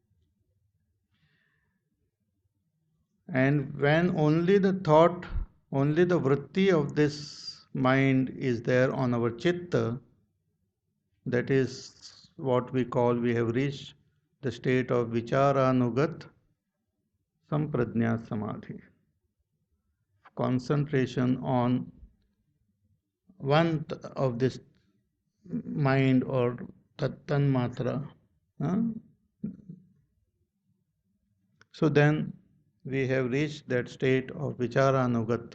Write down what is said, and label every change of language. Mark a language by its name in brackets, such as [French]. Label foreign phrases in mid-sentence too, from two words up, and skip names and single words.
[English] And when only the thought, only the vritti of this mind is there on our chitta, that is what we have reached the state of [Sanskrit] विचारानुगत सम्प्रज्ञ समाधि. [English] Concentration on one of this mind or tanmatra. So then we have reached that state of vicharanugat.